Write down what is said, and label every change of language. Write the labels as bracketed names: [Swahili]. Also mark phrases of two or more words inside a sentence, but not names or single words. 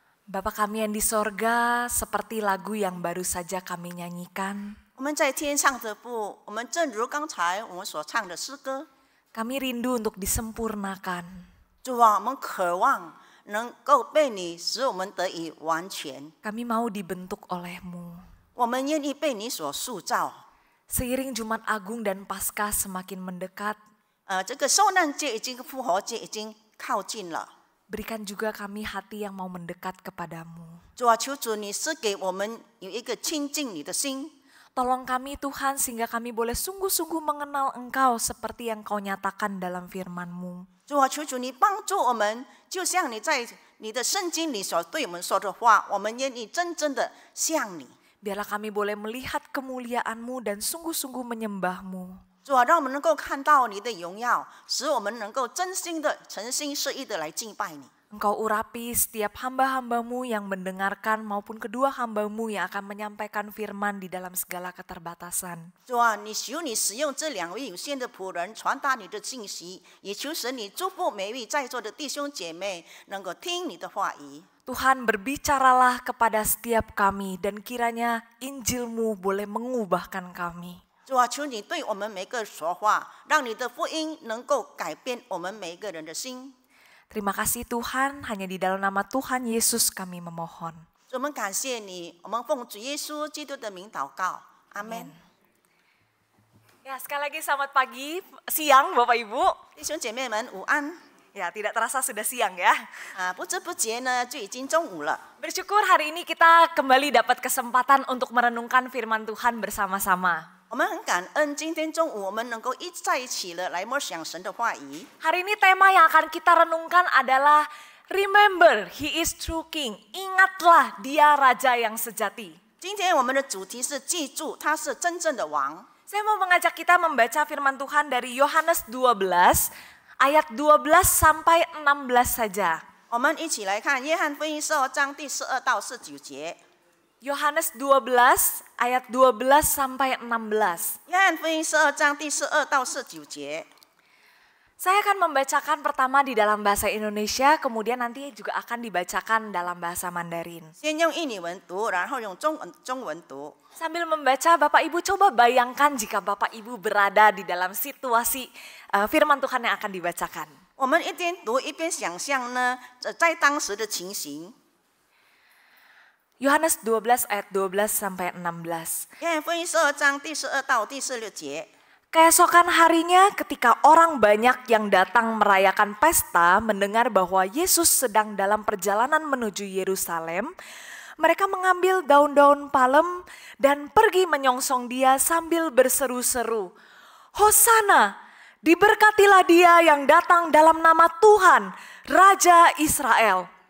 [Indonesian] Bapa kami yang di sorga, seperti lagu yang baru saja kami nyanyikan, [Chinese] 我们在天上的父，我们正如刚才我们所唱的诗歌， [Indonesian] kami rindu untuk disempurnakan. [Chinese] 主啊，我们渴望能够被你使我们得以完全， [Indonesian] Kami mau dibentuk oleh-Mu. [Chinese] 我们愿意被你所塑造。 [Indonesian] Seiring Jumat Agung dan Paskah semakin mendekat, [Chinese] 这个受难节已经复活节已经靠近了， [Indonesian] berikan juga kami hati yang mau mendekat kepadamu. [Chinese] 主啊，求主你赐给我们有一个亲近你的心， [Indonesian] Tolong kami Tuhan sehingga kami boleh sungguh-sungguh mengenal Engkau seperti yang Kau nyatakan dalam firman-Mu. [Chinese] 主啊，求主你帮助我们，就像你在你的圣经里所对我们说的话，我们愿意真正的像你。 [Indonesian] Biarlah kami boleh melihat kemuliaan-Mu dan sungguh-sungguh menyembah-Mu. [Chinese] 主啊，让我们能够看到你的荣耀，使我们能够真心的、诚心实意的来敬拜你。 [Indonesian] Engkau urapi setiap hamba-hamba-Mu yang mendengarkan maupun kedua hamba-Mu yang akan menyampaikan firman di dalam segala keterbatasan. [Chinese] 主啊，你使用这2位有限的仆人传达你的信息，也求神你祝福每一位在座的弟兄姐妹能够听你的话语。 [Indonesian] Tuhan berbicaralah kepada setiap kami dan kiranya Injil-Mu boleh mengubahkan kami. [Chinese] 主啊，求你对我们每个说话，让你的福音能够改变我们每一个人的心。 [Indonesian] Terima kasih Tuhan, hanya di dalam nama Tuhan Yesus kami memohon. [Chinese] 我们感谢你，我们奉主耶稣基督的名祷告，阿门。 [Indonesian] Ya, sekali lagi selamat pagi, siang Bapak Ibu. [Chinese] 弟兄姐妹们午安。 [Indonesian] Ya, tidak terasa sudah siang ya. [Chinese] 不知不觉呢就已经中午了。 [Indonesian] Bersyukur hari ini kita kembali dapat kesempatan untuk merenungkan firman Tuhan bersama-sama. [Chinese] 我们很感恩，今天中午我们能够在一起了来默想神的话语。 [Indonesian] Hari ini tema yang akan kita renungkan adalah [English] Remember, He is true King. [Indonesian] Ingatlah dia Raja yang sejati. [Chinese] 今天我们的主题是记住他是真正的王。 [Indonesian] Saya mau mengajak kita membaca firman Tuhan dari Yohanes 12 ayat 12 sampai 16 saja. [Chinese] 我们一起来看约翰福音12章第12到19节。 [Indonesian] Yohanes 12 ayat 12 sampai 16. [Chinese] 约翰福音12章第12到19节。 [Indonesian] Saya akan membacakan pertama di dalam bahasa Indonesia, kemudian nanti juga akan dibacakan dalam bahasa Mandarin. [Chinese] 先用印尼文读，然后用中文读。 [Indonesian] Sambil membaca, Bapak Ibu coba bayangkan jika Bapak Ibu berada di dalam situasi firman Tuhan yang akan dibacakan. [Chinese] 我们一边读一边想象呢，在当时的情形。 [Indonesian] Yohanes 12 ayat 12 sampai 16. [Chinese] 约翰福音12章第12到第16节。 [Indonesian] Keesokan harinya ketika orang banyak yang datang merayakan pesta mendengar bahwa Yesus sedang dalam perjalanan menuju Yerusalem, mereka mengambil daun-daun palem dan pergi menyongsong dia sambil berseru-seru, Hosana, diberkatilah dia yang datang dalam nama Tuhan, Raja Israel.